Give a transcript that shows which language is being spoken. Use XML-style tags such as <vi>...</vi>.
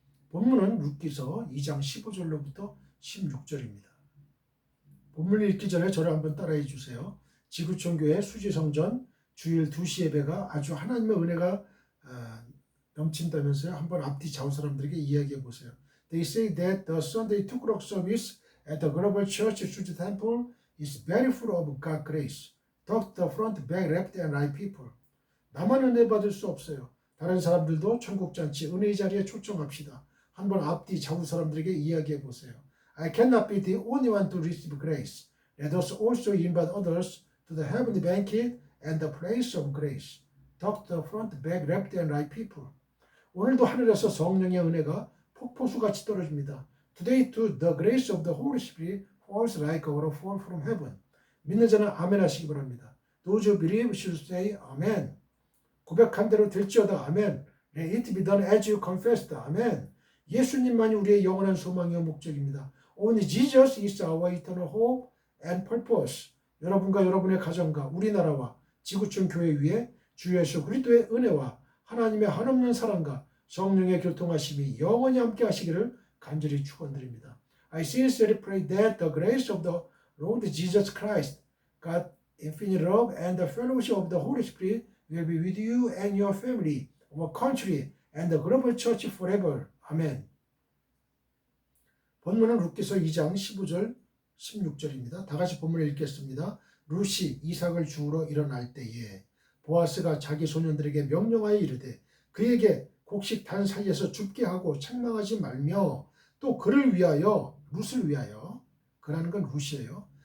<ko>본문은 룻기서 2장 15절로부터 16절입니다. 본문을 읽기 전에 저를 한번 따라해 주세요. 지구촌교회 수지성전 주일 2시 예배가 아주 하나님의 은혜가 넘친다면서요. 한번 앞뒤 좌우 사람들에게 이야기해 보세요.</ko> <en>They say that the Sunday 2 o'clock service at the Global Church Suji Temple is very full of God's grace. Talk the front, back, left, and right people.</en> <ko>나만 은혜 받을 수 없어요. 다른 사람들도 천국잔치 은혜의 자리에 초청합시다. 한번 앞뒤 좌우 사람들에게 이야기해 보세요.</ko> <en>I cannot be the only one to receive grace. Let us also invite others to the heavenly banquet and the place of grace. Talk the front, back, left, and right people.</en> <ko>오늘도 하늘에서 성령의 은혜가 폭포수같이 떨어집니다.</ko> <en>Today too, the grace of the Holy Spirit falls like a waterfall from heaven.</en> <ko>믿는 자는 아멘 하시기 바랍니다.</ko> <en>Those who believe should say amen.</en> <ko>고백한 대로 될지어다 아멘.</ko> <en>Let it be done as you confessed.</en> <ko>아멘. 예수님만이 우리의 영원한 소망이요 목적입니다.</ko> <en>Only Jesus is our eternal hope and purpose.</en> <ko>여러분과 여러분의 가정과 우리나라와 지구촌 교회 위에 주 예수 그리스도의 은혜와 하나님의 한없는 사랑과 성령의 교통하심이 영원히 함께 하시기를 간절히 축원드립니다.</ko> <en>I sincerely pray that the grace of the Lord Jesus Christ, God's infinite love and the fellowship of the Holy Spirit will be with you and your family, our country, and the global church forever.</en> <ko>아멘. 본문은 룻기서 2장 15절 16절입니다. 다 같이 본문을 읽겠습니다. 룻이 이삭을 주우러 일어날 때에 보아스가 자기 소년들에게 명령하여 이르되 그에게 곡식 단 사이에서 줍게 하고 책망하지 말며 또 그를 위하여, 룻을 위하여, 그라는 건 룻이에요.</ko>